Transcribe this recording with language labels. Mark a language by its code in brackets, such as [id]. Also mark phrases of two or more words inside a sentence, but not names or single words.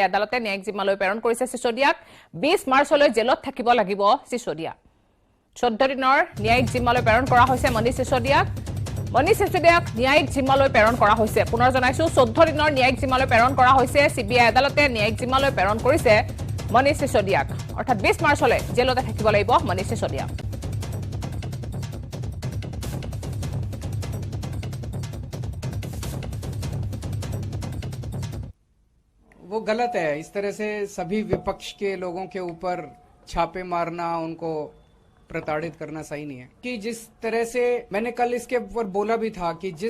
[as] আদালতে ন্যায়িক জিম্মালৈ প্ৰেৰণ কৰিছে সিসোদিয়াক 20 মাৰ্চলৈ জেলত থাকিব লাগিব সিসোদিয়া 14 দিনৰ ন্যায়িক জিম্মালৈ প্ৰেৰণ কৰা হৈছে মনীষ সিসোদিয়াক ন্যায়িক জিম্মালৈ প্ৰেৰণ কৰা হৈছে পুনৰ জনাইছো 14 দিনৰ ন্যায়িক জিম্মালৈ প্ৰেৰণ কৰা হৈছে সিবিআই আদালতে ন্যায়িক জিম্মালৈ প্ৰেৰণ কৰিছে মনীষ সিসোদিয়াক অৰ্থাৎ 20 মাৰ্চলৈ জেলতে থাকিব লাগিব মনীষ সিসোদিয়া [hi] वो गलत है इस तरह से सभी विपक्ष के लोगों के ऊपर छापे मारना उनको प्रताड़ित करना सही नहीं है कि जिस तरह से मैंने कल इसके ऊपर बोला भी था कि जिस